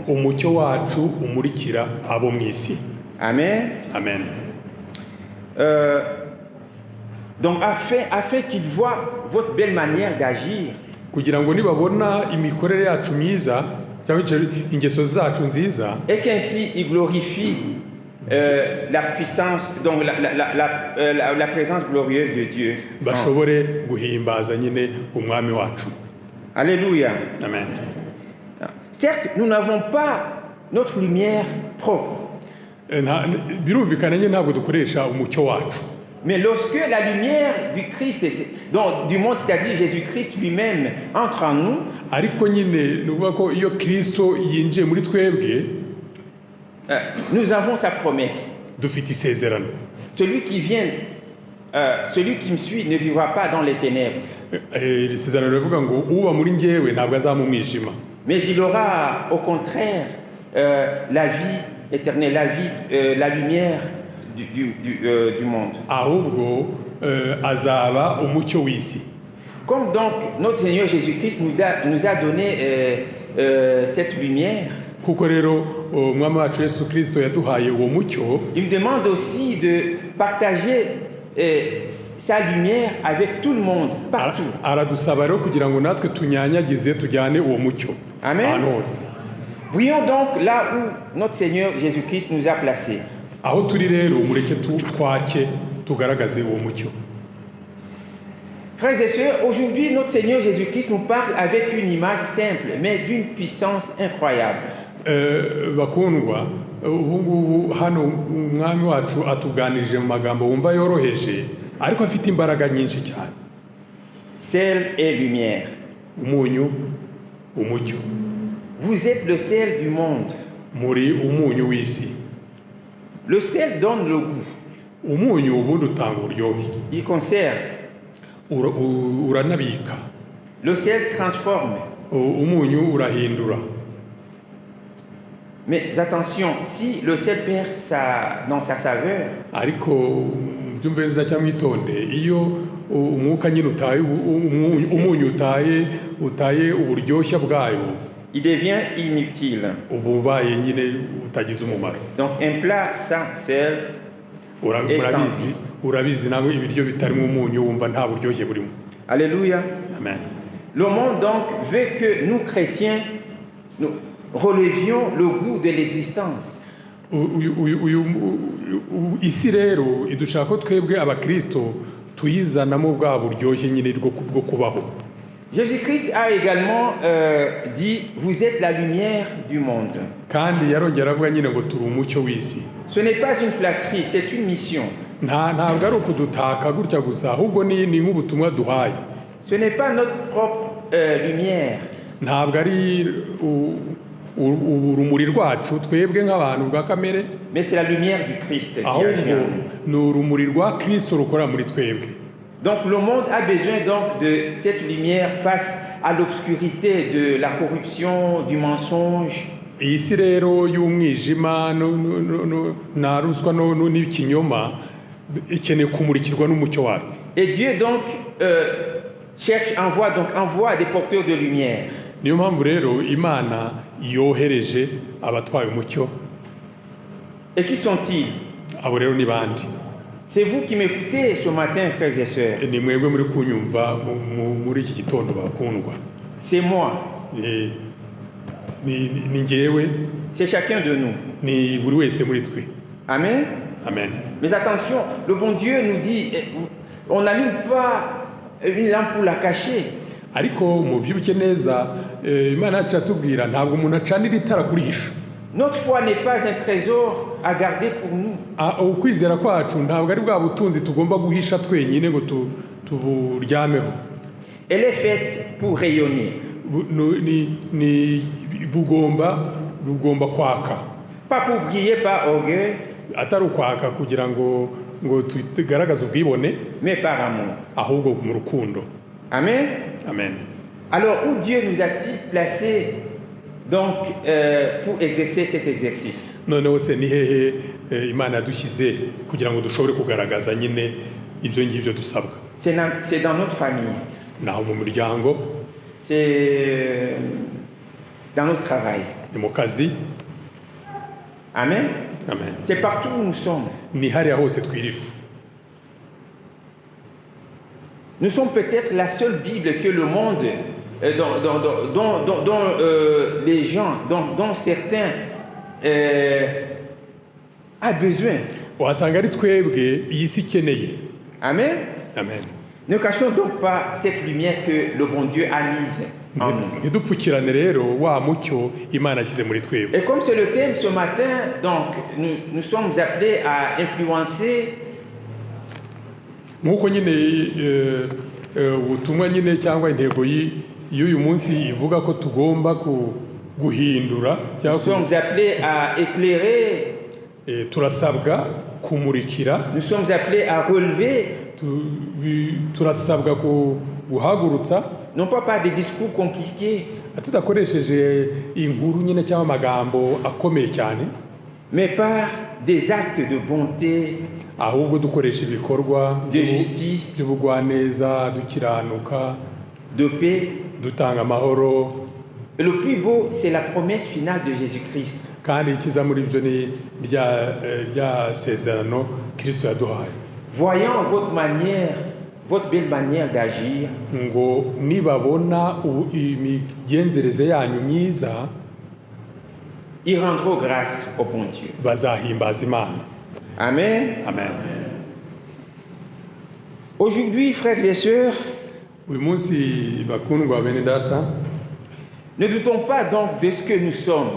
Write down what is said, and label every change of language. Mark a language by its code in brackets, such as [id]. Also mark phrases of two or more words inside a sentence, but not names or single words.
[rw] Umucyo wacu umurikira abo mu isi. Amen. Amen. [fr] Donc afin qu'ils voient votre belle manière d'agir, [rw] kugira ngo nibabona imikorere yacu myiza cyangwa ingeso zacu nziza, [fr] et qu'ainsi ils glorifient la puissance, donc la présence glorieuse de Dieu. [rw] Bashobore guhimbaza nyine umwami wacu. Alléluia. Amen. [fr] Certes, nous n'avons pas notre lumière propre. [rw] Birumvikana nyine ntabwo dukoresha umucyo wacu. [fr] Mais lorsque la lumière du Christ, donc du monde, c'est-à-dire Jésus-Christ lui-même, entre en nous, [rw] ariko nyine nuvuga ko iyo Kristo yinjiye muri twebwe, [fr] nous avons sa promesse. [rw] Dufite isezerano. [fr] Celui qui me suit ne vivra pas dans les ténèbres. [rw] Isezerano rivuga ngo uba muri njyewe ntabwo azaba mu mwijima. [fr] Mais il aura au contraire la vie éternelle, la lumière du monde. [rw] Ahubwo azaba umucyo w'isi. [fr] Comme donc notre Seigneur Jésus-Christ nous a donné cette lumière, [rw] kuko rero umwami wacu Yesu Kristo yaduhaye uwo mucyo, [fr] il me demande aussi de partager sa lumière avec tout le monde, partout. [rw] Aradusaba rero kugira ngo natwe tunyanyagize tujyane uwo mucyo. Amen. [fr] Brillons donc là où notre Seigneur Jésus-Christ nous a placés. [rw] Aho turi rero mureke twake tugaragaze uwo mucyo. [fr] Frères et sœurs, aujourd'hui notre Seigneur Jésus-Christ nous parle avec une image simple mais d'une puissance incroyable. [rw] Bakundwa, ubu hano umwami wacu atuganirije mu magambo wumva yoroheje ariko afite imbaraga nyinshi cyane. [fr] Sel et lumière. [rw] Umunyu, umucyo. [fr] Vous êtes le sel du monde. [rw] Muri umunyu w'isi. [fr] Le sel donne le goût. [rw] Umunyu ubundi utanga uburyohe. [fr] Il conserve. [rw] Uranabika. [fr] Le sel transforme. [rw] Umunyu urahindura. [fr] Mais attention, si le sel perd sa saveur, [rw] ariko byumve neza cyangwa itonde, iyo umwuka nyine utaye umunyu utaye uburyoshya bwayo, [fr] il devient inutile. [rw] Ububaye nyine utagize umumaro. [fr] Donc un plat sans sel, [rw] urabizi nawe ibiryo bitarimo umunyu wumva nta buryoshye burimo. Alléluia. Amen. [fr] Le monde donc veut que nous chrétiens nous relevions le goût de l'existence. [rw] Isi rero idushaka ko twebwe abakristo tuyizanamo bwa buryoshye nyine bwo kubaho. [fr] Jésus-Christ a également dit, vous êtes la lumière du monde. [rw] kandi yarongera avuga nyine ngo turi umucyo w'isi. [fr] Ce n'est pas une flatterie, c'est une mission. [rw] Ntabwo ari ukudutaka gutya gusa, ahubwo ni nk'ubutumwa duhaye. [fr] Ce n'est pas notre propre lumière. [rw] Ntabwo ari urumuri rwacu twebwe nk'abantu bwa kamere, [fr] Mais c'est la lumière du Christ qui agit en [rw] ahubwo [fr] nous. [rw] ni urumuri rwa Kristo rukora muri twebwe. [fr] Donc le monde a besoin donc de cette lumière face à l'obscurité de la corruption, du mensonge. [rw] Iyi si rero y'umwijima na ruswa n'ikinyoma ikeneye kumurikirwa n'umucyo wacu. [fr] Et Dieu donc envoie des porteurs de lumière. [rw] Niyo mpamvu rero Imana yohereje abatwaye umucyo. [fr] Et qui sont-ils? [rw] Abo rero ni bandi. [fr] C'est vous qui m'écoutez ce matin, frères et sœurs. [rw] Ni mwebwe muri kunyumva muri iki gitondo bakundwa. [fr] C'est moi. [rw] Ni njyewe, [fr] C'est chacun de nous. [rw] ni buri wese muri twe. Amen. Amen. [fr] Mais attention, le bon Dieu nous dit, on n'allume pas une lampe pour la cacher. [rw] Ariko mu byibuke neza Imana yacu iratubwira ntabwo umuntu acanira itara kurihisha. [fr] Notre foi n'est pas un trésor à garder pour nous. [rw] Ukwizera kwacu ntabwo ari bwa butunzi tugomba guhisha twenyine ngo tuburyameho. [fr] Elle est faite pour rayonner. [rw] Bugomba kwaka. [fr] Pas pour briller par orgueil, [rw] Atari ukwaka kugira ngo tugaragaze ubwibone, [fr] mais par amour. [rw] ahubwo mu rukundo. Amen. Amen. [fr] Alors, où Dieu nous a-t-il placés donc pour exercer cet exercice? [rw] Noneho se ni hehe Imana yadushyize kugira ngo dushobore kugaragaza nyine ibyo ngibyo dusabwa? [fr] C'est dans notre famille. [rw] Naho mu muryango, [fr] C'est dans notre travail. [rw] ni mu kazi. Amen. Amen. [fr] C'est partout où nous sommes. [rw] Ni hariya hose twirira. [fr] Nous sommes peut-être la seule Bible que le monde, dont les gens, dont certains a besoin. [rw] Wasanga ari twebwe iyi si ikeneye. Amen. Amen. [fr] Ne cachons donc pas cette lumière que le bon Dieu a mise en nous. [rw] Ntidupfukirane rero wa mucyo Imana yashyize muri twebwe. [fr] Et comme c'est le thème ce matin, donc nous sommes appelés à influencer. [rw] Nk'uko nyine ubutumwa nyine cyangwa intego y'uyu munsi ivuga ko tugomba guhindura [fr] Nous sommes appelés à éclairer. [rw] turasabwa kumurikira. [fr] Nous sommes appelés à relever. [rw] Turasabwa guhagurutsa, [fr] Non pas par des discours compliqués, [rw] tudakoresheje inkuru nyine cyangwa amagambo akomeye cyane, [fr] mais par des actes de bonté, [rw] ahubwo dukoresha ibikorwa [fr] de justice, [rw] by'ubugwaneza, dukiranuka, [fr] de paix. [rw] dutanga amahoro. [fr] Et le plus beau, c'est la promesse finale de Jésus-Christ. [rw] Kandi ikiza muri ibyo ni rya sezerano Kristo yaduhaye. [fr] Voyant votre belle manière d'agir, [rw] Ngo nibabona imigenzereze yanyu myiza, [fr] ils rendront grâce au bon Dieu. [rw] bazahimbaza Imana. Amen. Amen. [fr] Aujourd'hui, frères et sœurs, [rw] Uyu munsi bakundwa bene data, [fr] ne doutons pas donc de ce que nous sommes,